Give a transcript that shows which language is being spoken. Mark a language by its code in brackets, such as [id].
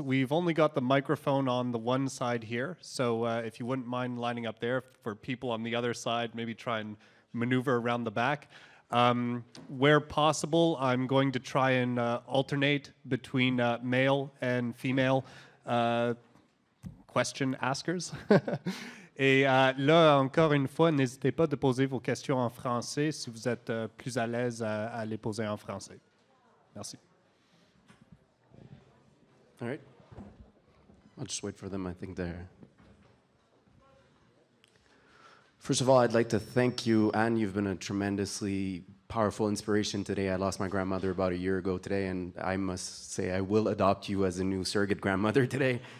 [en] We've only got the microphone on the one side here, so if you wouldn't mind lining up there for people on the other side, maybe try and maneuver around the back. Where possible, I'm going to try and alternate between male and female question askers. [fr] Et là, encore une fois, n'hésitez pas de poser vos questions en français si vous êtes plus à l'aise à les poser en français. Merci. [en] All right. I'll just wait for them. I think they're... First of all, I'd like to thank you, Anne. You've been a tremendously powerful inspiration today. I lost my grandmother about a year ago today, and I must say I will adopt you as a new surrogate grandmother today.